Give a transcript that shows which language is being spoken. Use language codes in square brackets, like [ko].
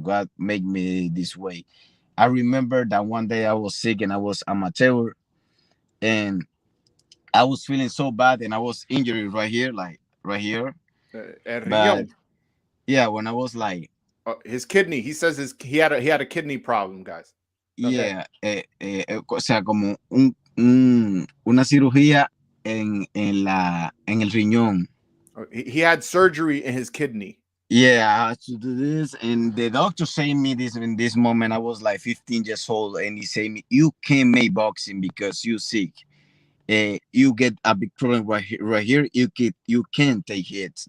[en] God made me this way. I remember that one day I was sick and I was amateur and I was feeling so bad and I was injured right here, like right here. [es] El [en] But [es] riñón. [en] yeah, when I was like His kidney. He says he had a kidney problem, guys. Okay. [es] yeah, o sea, como una cirugía en el riñón. [en] He had surgery in his kidney. Yeah, I had to do this, and the doctor saying me this in this moment. I was like 15 years old, and he said me, "You can't make boxing because you sick. You get a big problem right here. You can't take hits.